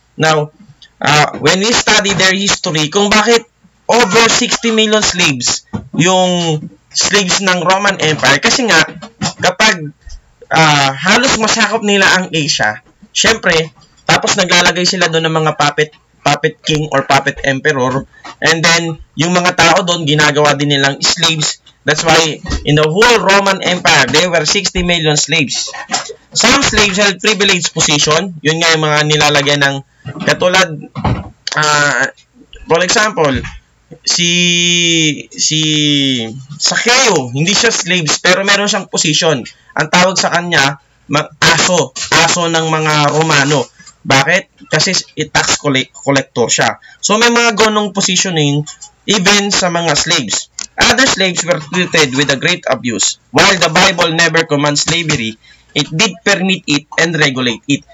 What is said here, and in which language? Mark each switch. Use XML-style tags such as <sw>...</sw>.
<en>Now, when we study their history,</en> <tl>kung bakit over 60 million slaves, yung slaves ng Roman Empire, kasi nga, kapag halos masakop nila ang Asia, syempre, tapos naglalagay sila doon ng mga puppet king or puppet emperor, and then yung mga tao doon ginagawa din nilang slaves.</tl> <en>That's why in the whole Roman Empire there were 60 million slaves. Some slaves held privileged position.</en> <tl>Yun nga yung mga nilalagyan ng katulad for example si Zacchaeus, hindi siya slaves pero meron siyang position. Ang tawag sa kanya aso ng mga Romano. Bakit? Kasi tax collector siya. So, may mga ganong positioning even sa mga slaves.</tl> <en>Other slaves were treated with a great abuse. While the Bible never commands slavery, it did permit it and regulate it.</en>